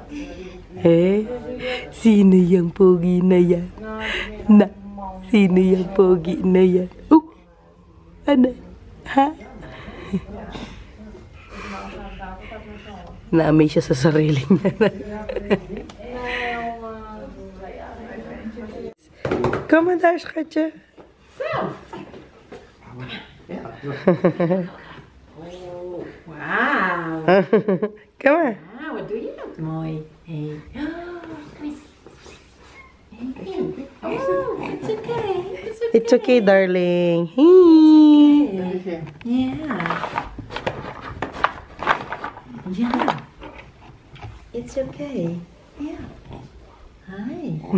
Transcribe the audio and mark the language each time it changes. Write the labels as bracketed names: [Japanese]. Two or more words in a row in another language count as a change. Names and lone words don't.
[Filipino] Sino yung pogi na yan? Na, sino yung pogi na yan? Ano? Ha? Naamay siya sa sarili niya. [Dutch] Kom maar daar, schatje. Oh, wauw. Kom maar. Ah, wat doe je dat mooi. Hey. Oh, Chris. [English] Hey. Oh, it's okay. It's okay, darling. Hey. Yeah. Yeah. It's okay. Yeah. Hi.